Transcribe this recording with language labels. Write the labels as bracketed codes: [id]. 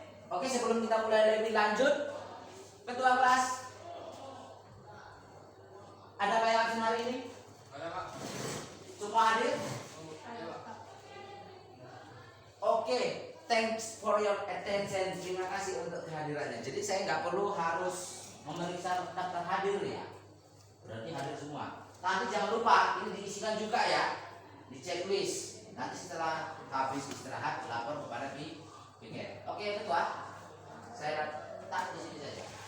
[id] Oke, sebelum kita mulai lebih lanjut, ketua kelas ada yang absen hari ini? Ada Pak. Semua hadir? Ada Pak. [en] Oke, thanks for your attention. [id] Terima kasih untuk kehadirannya. Jadi saya nggak perlu harus memeriksa daftar hadir ya. Berarti hadir semua. Nanti jangan lupa ini diisikan juga ya di checklist. Nanti setelah habis istirahat lapor kepada piket. Oke ketua, saya letak di sini saja.